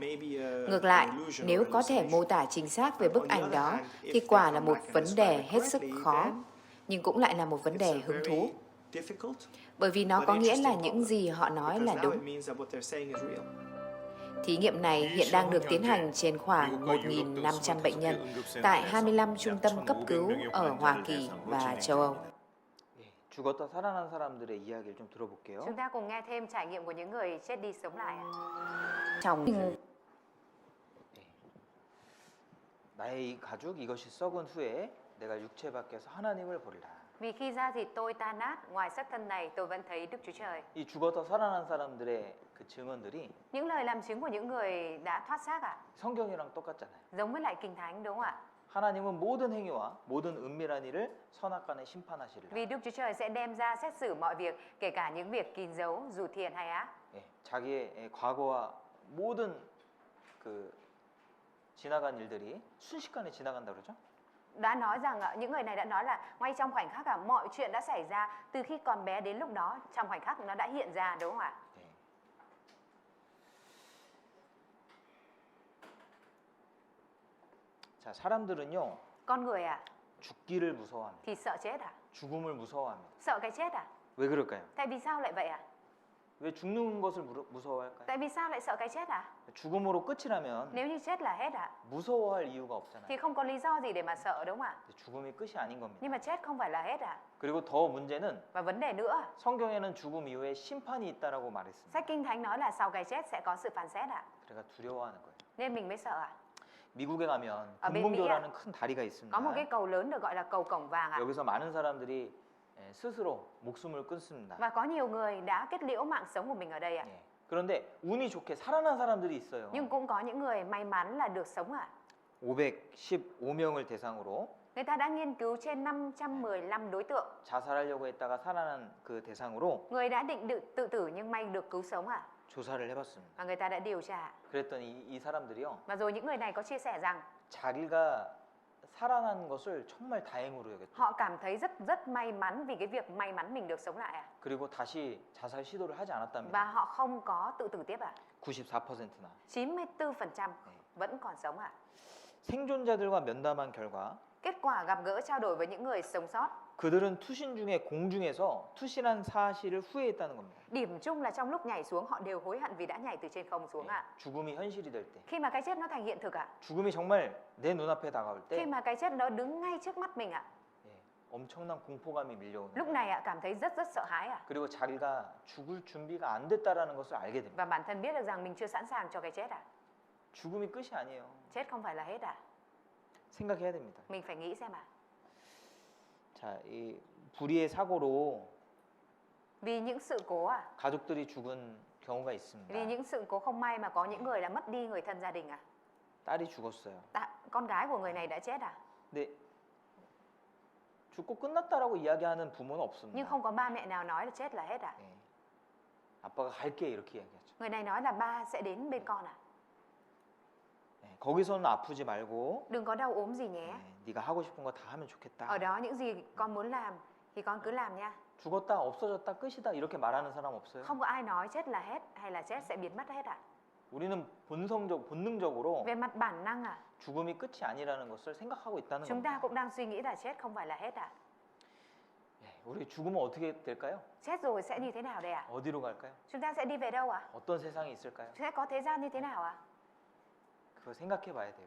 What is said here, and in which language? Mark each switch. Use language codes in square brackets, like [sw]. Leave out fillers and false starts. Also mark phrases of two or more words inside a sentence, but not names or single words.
[vi] Ngược lại, nếu có thể mô tả chính xác về bức ảnh đó thì quả là một vấn đề hết sức khó, nhưng cũng lại là một vấn đề hứng thú. Bởi vì nó có nghĩa là những gì họ nói là đúng. Thí nghiệm này hiện đang được tiến hành trên khoảng 1.500 bệnh nhân tại 25 trung tâm cấp cứu ở Hoa Kỳ và châu Âu. [ko] 예, 죽었다 살아난 사람들의 이야기를 좀 들어볼게요. [vi] Chúng ta cùng nghe thêm trải nghiệm của những người chết đi sống lại. Trong [ko] 나의 이 가죽 이것이 썩은 후에 내가 육체 밖에서 하나님을 보리라. [vi] Vì khi da thịt tôi tan nát, ngoài xác thân này tôi vẫn thấy Đức Chúa Trời. [ko] 이 죽었다 살아난 사람들의 그 증언들이 [vi] Những lời làm chứng của những người đã thoát xác [ko] 성경이랑 똑같잖아요. [vi] giống với lại Kinh Thánh đúng không ạ? [ko] 하나님은 모든 행위와 모든 은밀한 일을 선악간에 심판하시리라. [vi] Vì Đức Chúa Trời sẽ đem ra xét xử mọi việc, kể cả những việc kín dấu dù thiện hay ác. [ko] 예, 자기의 과거와 모든 그 지나간 일들이 순식간에 지나간다 그러죠? [vi] Đã nói rằng những người này đã nói là ngay trong khoảnh khắc mọi chuyện đã xảy ra từ khi còn bé đến lúc đó, trong khoảnh khắc nó đã hiện ra đúng không ạ? [ko] 네. 자, 사람들은요 [vi] Con người [ko] 죽기를 무서워합니다. [vi] thì sợ chết [ko] 죽음을 무서워합니다. [vi] Sợ cái chết [ko] 왜 그럴까요? [vi] Tại vì sao lại vậy [ko] 왜 죽는 것을 무서워할까요? [vi] Tại vì sao lại sợ cái chết [ko] 죽음으로 끝이라면 [vi] Nếu như chết là hết [ko] 무서워할 이유가 없잖아요. [vi] thì không có lý do gì để mà sợ đúng không ạ? [ko] 죽음이 끝이 아닌 겁니다. [vi] Nhưng mà chết không phải là hết [ko] 그리고 더 문제는 [vi] Và vấn đề nữa, [ko] 성경에는 죽음 이후에 심판이 있다라고 말했습니다. [vi] sách Kinh Thánh nói là sau cái chết sẽ có sự phán xét [ko] 그러니까 두려워하는 거예요. [vi] Nên mình mới sợ [ko] 미국에 가면 아, 금문교라는 큰 다리가 있습니다. [vi] Có một cái cầu lớn được gọi là cầu Cổng Vàng [ko] 여기서 많은 사람들이 스스로 목숨을 끊습니다. [vi] Và có nhiều người đã kết liễu mạng sống của mình ở đây [ko] 예. 그런데 운이 좋게 살아난 사람들이 있어요. [vi] Nhưng cũng có những người may mắn là được sống [ko] 515명을 대상으로 [vi] Người ta đã nghiên cứu trên 515 đối tượng. [ko] 자살하려고 했다가 살아난 그 대상으로 [vi] Người đã định tự tử nhưng may được cứu sống [ko] 조사를 해봤습니다. [vi] Và người ta đã điều tra. [ko] 그랬더니 이 사람들이요, [vi] Và rồi những người này có chia sẻ rằng [ko] 자기가 살아난 것을 정말 다행으로 여겼대요. [vi] họ cảm thấy rất may mắn vì cái việc may mắn mình được sống lại [ko] 그리고 다시 자살 시도를 하지 [vi] Và [ko] 않았답니다. [vi] họ không có tự tử tiếp [ko] 94%나. [vi] 94% vẫn còn sống [ko] 생존자들과 면담한 결과 [vi] Kết quả gặp gỡ trao đổi với những người sống sót, [ko] 그들은 투신 중에 공중에서 투신한 사실을 후회했다는 겁니다. [vi] điểm chung là trong lúc nhảy xuống họ đều hối hận vì đã nhảy từ trên không xuống [ko] 예, 죽음이 현실이 될 때, [vi] Khi mà cái chết nó thành hiện thực [ko] 죽음이 정말 내 눈앞에 다가올 [vi] Khi [ko] 때 [vi] mà cái chết nó đứng ngay trước mắt mình [ko] 예, 엄청난 공포감이 밀려오는 [vi] lúc [ko] 거예요. [vi] này cảm thấy rất sợ hãi [ko] 그리고 자기가 죽을 준비가 안 됐다라는 것을 알게 됩니다. [vi] Và bản thân biết được rằng mình chưa sẵn sàng cho cái chết [ko] 죽음이 끝이 아니에요. [vi] Chết không phải là hết [ko] 생각해야 됩니다. [vi] Mình phải nghĩ xem [ko] 자, 이 불의의 사고로 [vi] Vì những sự cố [ko] 가족들이 죽은 경우가 [vi] Vì [ko] 있습니다. [vi] những sự cố không may mà có những người đã mất đi người thân gia đình [ko] 딸이 죽었어요. [vi] Con gái của người này đã chết [ko] 근데 죽고 끝났다라고 이야기하는 부모는 [vi] Nhưng [ko] 없습니다. [vi] không có ba mẹ nào nói là chết là hết [ko] 예. 아빠가 갈게 이렇게 이야기하죠. [vi] Người này nói là ba sẽ đến bên con [ko] 예, 거기서는 아프지 말고 [vi] Đừng có đau ốm gì nhé [ko] 네가 하고 싶은 거 다 하면 좋겠다. [vi] Ở đó những gì con muốn làm thì con cứ làm nha [ko] 죽었다 없어졌다 끝이다 이렇게 말하는 사람 없어요. [vi] Không có ai nói chết là hết hay là chết sẽ biến mất hết [ko] 우리는 본능적으로 [vi] Về mặt bản năng [ko] 죽음이 끝이 아니라는 것을 생각하고 있다는 [vi] chúng ta [ko] 겁니다. [vi] cũng đang suy nghĩ là chết không phải là hết [ko] 예, 우리 죽으면 어떻게 될까요? [vi] Chết rồi sẽ như thế nào đây [ko] 어디로 갈까요? [vi] Chúng ta sẽ đi về đâu [ko] 어떤 세상이 있을까요? [vi] Sẽ có thế gian như thế nào [ko] 그거 생각해 봐야 돼요.